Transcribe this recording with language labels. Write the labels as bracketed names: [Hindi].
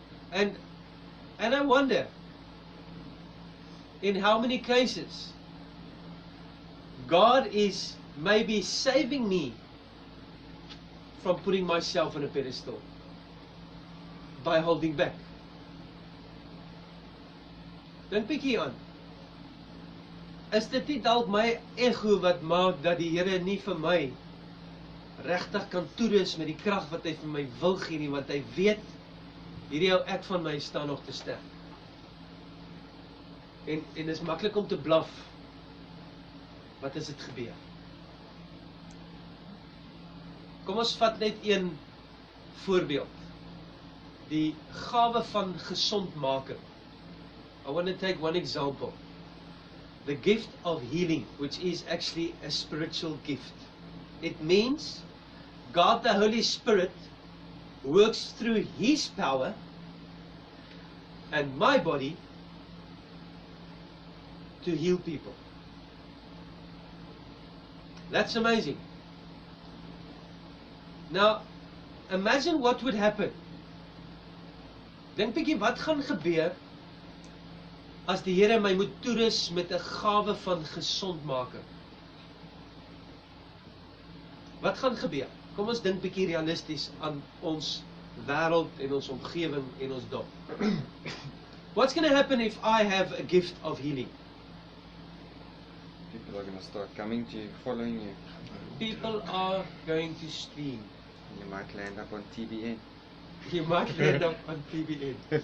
[English] And I wonder, in how many cases God is maybe saving me from putting myself on a pedestal by holding back. [Afrikaans] Dink bietjie aan. Is dit nie dalk my ego wat maak dat die Here nie vir my regtig kan toerus met die krag wat hy vir my wil gee nie, want hy weet hierdie ou ek van my staan nog te sterk. En is maklik om te blaf. Wat is dit gebeur? Kom ons vat net een voorbeeld. Die gawe van gesondmaking. [English] I want to take one example. The gift of healing, which is actually a spiritual gift. It means God the Holy Spirit works through His power and my body to heal people. That's amazing. Now, imagine what would happen. [Afrikaans] Dink bietjie wat gaan gebeur as die Here my moet toerus met 'n gawe van gesondmaking. Wat gaan gebeur? Kom ons dink bietjie realisties aan ons wêreld en ons omgewing en ons dorp. [English] What's going to happen if I have a gift of healing? People are going to start coming to you, following you. People are going to stream. You might land up on TBN. You might land up on TBN.